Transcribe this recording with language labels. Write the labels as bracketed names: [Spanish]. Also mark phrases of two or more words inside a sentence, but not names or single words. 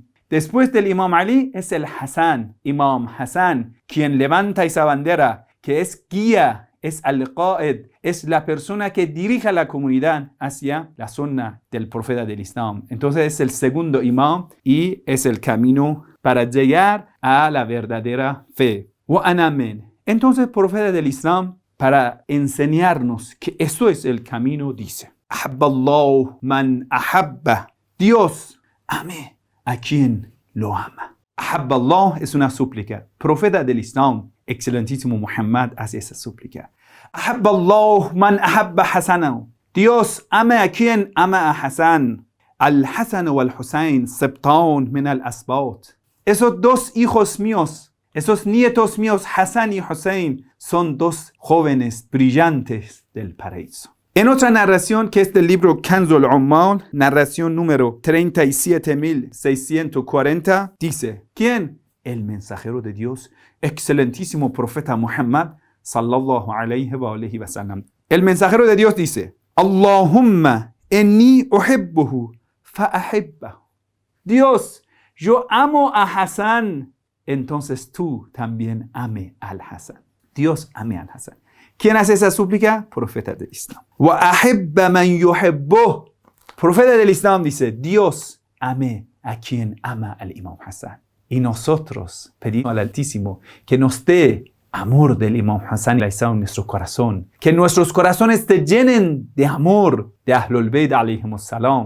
[Spanish] Después del Imam Ali es el Hassan, Imam Hassan, quien levanta esa bandera, que es guía, es al-Qa'id, es la persona que dirige a la comunidad hacia la sunna del profeta del Islam. Entonces es el segundo imam y es el camino para llegar a la verdadera fe. [Arabic] وأنا من. [Spanish] Entonces el profeta del Islam, para enseñarnos que eso es el camino, dice, [Arabic] أحب الله من أحب. [Spanish] Dios ame a quien lo ama. Ahabballah es una súplica. Profeta del Islam, excelentísimo Muhammad, hace esa súplica. [Arabic] أحب الله من أحب حسنا. [Spanish] Dios ama a quien ama a Hassan. [Arabic] الحسن والحسين سبطان من الأسباط. [Spanish] Esos dos hijos míos, esos nietos míos, Hassan y Hussein, son dos jóvenes brillantes del paraíso. En otra narración, que es del libro Kanz al-Ummal, narración número 37.640, dice, ¿quién? El mensajero de Dios, excelentísimo profeta Muhammad, [Arabic] صلى الله عليه وسلم. [Spanish] El mensajero de Dios dice, [Arabic] اللهم إني أحبه فأحبه. [Spanish] Dios, yo amo a Hassan, entonces tú también ame al Hassan. Dios ame al Hassan. ¿Quién hace esa súplica? Profeta del Islam. [Arabic] وَأَحِبَّ مَنْ يُحِبُّهُ. [Spanish] Profeta del Islam dice, Dios ame a quien ama al Imam Hassan. Y nosotros pedimos al Altísimo que nos dé amor del Imam Hassan en nuestro corazón. Que nuestros corazones te llenen de amor de [Arabic] أهل البيت عليهم السلام.